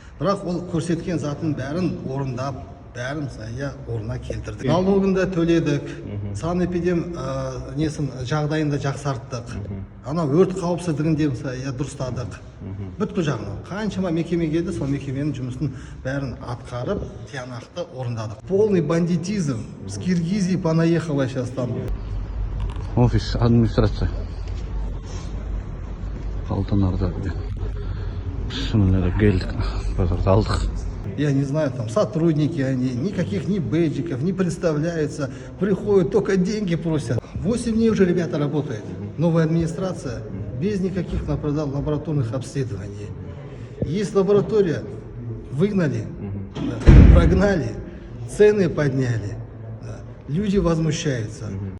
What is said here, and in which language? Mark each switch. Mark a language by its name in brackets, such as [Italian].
[Kazakh] Бірақ ол көрсеткен затын бәрін орындап, бәрін орнына келтірдік. Налогында төледік, санэпидем жағдайында жақсарттық. Ана өрт қауіпсіздігінде дұрыстадық. Бүткіл жағынан қаншама мекеме келді, сол мекеменің жұмысын бәрін атқарып, тиянақты орындадық. [Russian] Полный бандитизм. С Киргизии понаехала сейчас там. Офис администрация. Алтынорда. [Kazakh] Шынымен келдік, базарды алдық. [Russian] Я не знаю, там сотрудники они, никаких ни бейджиков, не представляются, приходят, только деньги просят. 8 дней уже ребята работают. Новая администрация, без никаких лабораторных обследований. Есть лаборатория, выгнали, прогнали, цены подняли, люди возмущаются.